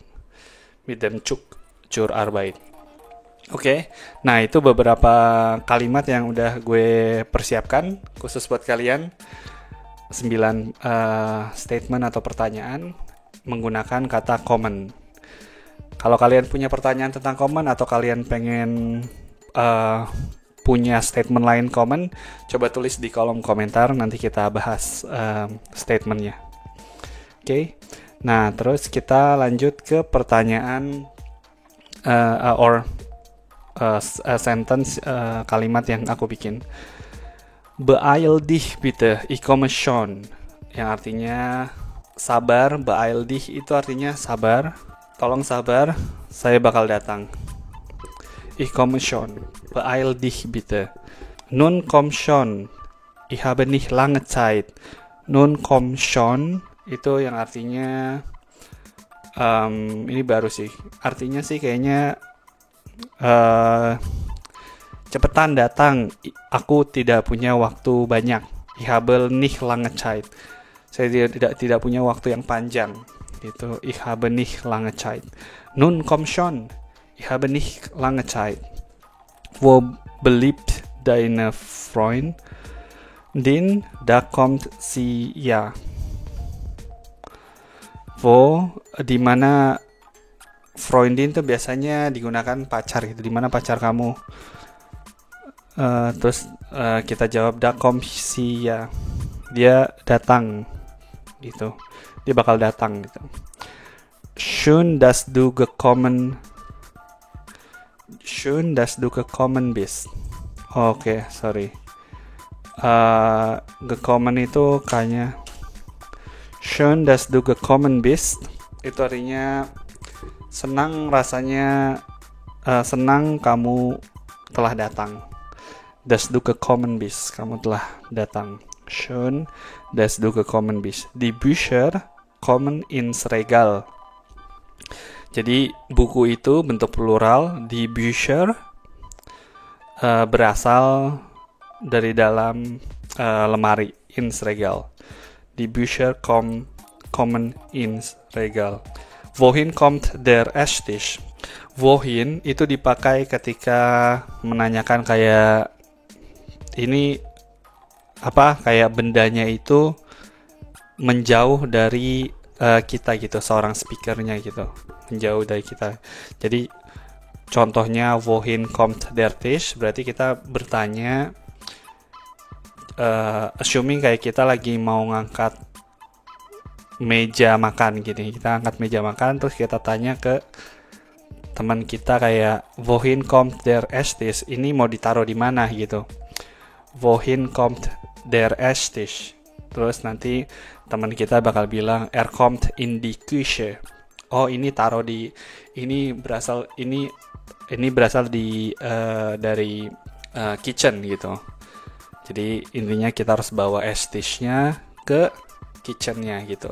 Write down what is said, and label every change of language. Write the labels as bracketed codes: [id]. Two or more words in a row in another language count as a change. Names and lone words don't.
[de] Mit dem Zug zur Arbeit. [id] Oke, nah itu beberapa kalimat yang udah gue persiapkan khusus buat kalian. 9 statement atau pertanyaan menggunakan kata kommen. Kalau kalian punya pertanyaan tentang kommen atau kalian pengen punya statement lain kommen, coba tulis di kolom komentar, nanti kita bahas statementnya. Oke, nah terus kita lanjut ke pertanyaan sentence, kalimat yang aku bikin. [de] Beeil dich bitte, ich komme schon. [id] Yang artinya sabar, beeil dich itu artinya sabar. Tolong sabar, saya bakal datang. [de] Ich komme schon, beeil dich bitte. Nun komm schon, ich habe nicht lange Zeit. Nun komm schon [id] itu yang artinya ini baru sih. Artinya sih kayaknya cepetan datang, aku tidak punya waktu banyak. [de] Ich habe nicht lange Zeit. [id] Saya tidak punya waktu yang panjang. Gitu. [de] Ich habe nicht lange Zeit. Nun komm schon. Ich habe nicht lange Zeit. Wo beliebt deine Freundin, da kommt sie ja. Wo, [id] di mana Freundin tuh biasanya digunakan pacar gitu. Di mana pacar kamu? Terus kita jawab [de] da kommt sie ja. [id] Dia datang gitu. Dia bakal datang gitu. [de] Schön, dass du gekommen bist. [id] Oke, sorry. Gekommen itu kayaknya [de] Schön, dass du gekommen bist. [id] Itu artinya senang rasanya, senang kamu telah datang. [de] Dass du gekommen bist, [id] kamu telah datang. [de] Schön, dass du gekommen bist. Die Bücher kommen ins Regal. [id] Jadi buku itu bentuk plural. [de] Die Bücher [id] berasal dari dalam lemari, [de] ins Regal. Die Bücher kommen ins Regal. Wohin kommt der Esstisch? [id] Wohin itu dipakai ketika menanyakan kayak ini apa, kayak bendanya itu menjauh dari kita gitu, seorang speakernya gitu, menjauh dari kita. Jadi contohnya [de] wohin kommt der Tisch, [id] berarti kita bertanya assuming kayak kita lagi mau ngangkat meja makan gitu. Kita angkat meja makan terus kita tanya ke teman kita kayak [de] wohin kommt der Esstisch, [id] ini mau ditaruh di mana gitu. [de] Wohin kommt der Esstisch. [id] Terus nanti teman kita bakal bilang [de] kommt in die Küche. [id] Oh, ini taruh di, ini berasal di dari kitchen gitu. Jadi intinya kita harus bawa Esstisch-nya ke kitchen-nya gitu.